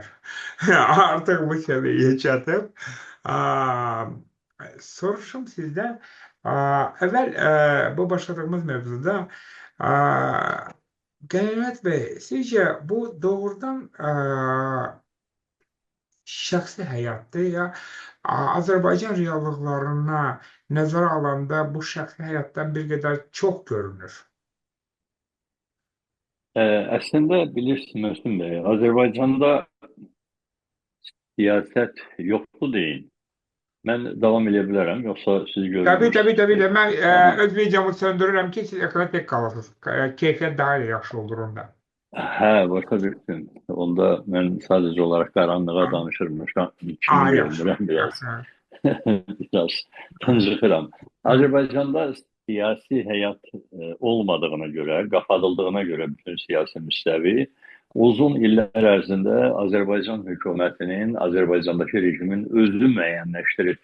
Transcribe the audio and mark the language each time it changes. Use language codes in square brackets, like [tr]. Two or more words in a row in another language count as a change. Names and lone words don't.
[az] Artıq bu səviyyəyə çatıb. Soruşum sizdən, əvvəl bu başladığımız mövzuda Qənimət bəy, sizcə bu doğrudan şəxsi həyatdır ya Azərbaycan reallıqlarına nəzərə alanda bu şəxsi həyatdan bir qədər çox görünür? [tr] Aslında bilirsin Müslüm Bey, Azerbaycan'da siyaset yoktu değil. Ben devam edebilirim, yoksa siz Tabii, [az] görünür. [tr] tabii, tabii. [az] Mən Aha. öz videomu söndürürəm ki, siz ekrana tək qalasınız. Keyfiyyət daha da yaxşı olur onda. Hə, başa düşdüm. Onda mən sadəcə olaraq qaranlığa danışırmışam. İçimi Yaxşı, görmürəm biraz. yaxşı. Biraz tıncıxıram. Azərbaycanda siyasi həyat olmadığına görə, qapadıldığına görə bütün siyasi müstəvi uzun illər ərzində Azərbaycan hökumətinin, Azərbaycandakı rejimin özü müəyyənləşdirib.